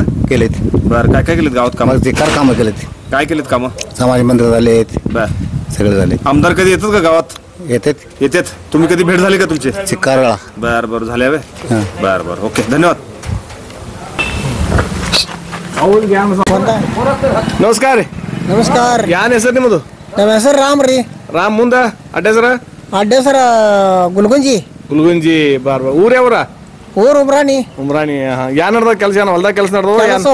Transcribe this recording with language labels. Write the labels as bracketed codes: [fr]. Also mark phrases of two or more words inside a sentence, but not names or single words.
[mr] केलेत। बर काय काय केलीत गावात कामं? मग ते कामं केलेत। काय केलीत कामं? समाज मंदिर झालेत, बर सगळे झाले। आमदार कधी येतात का गावात? येतात येतात। तुम्ही कधी भेट झाली का तुमची? चिक्कारळा। बर बर झाले हवे हां। बर बर ओके धन्यवाद। [kn] ನಮಸ್ಕಾರ ನಮಸ್ಕಾರ। ಯಾನ್ ಹೆಸರು ನಿಮ್ಮದು? ನಮ್ಮ ಹೆಸರು ರಾಮ್ ರೀ। ರಾಮ್ ಮುಂದ ಅಡ್ಡ ಹೆಸರ? ಅಡ್ಡ ಸರ ಗುಲ್ಗುಂಜಿ ಗುಲ್ಗುಂಜಿ ಬಾರ್ ಊರ್ ಯಾವ್ರ ಊರು ಉಮ್ರಾಣಿ ಉಮ್ರಾಣಿ ಏನ್ ನಡ್ದ ಕೆಲಸ ಏನ್ ಹೊಲ್ದಾಗ ಕೆಲಸ ನಡ್ದ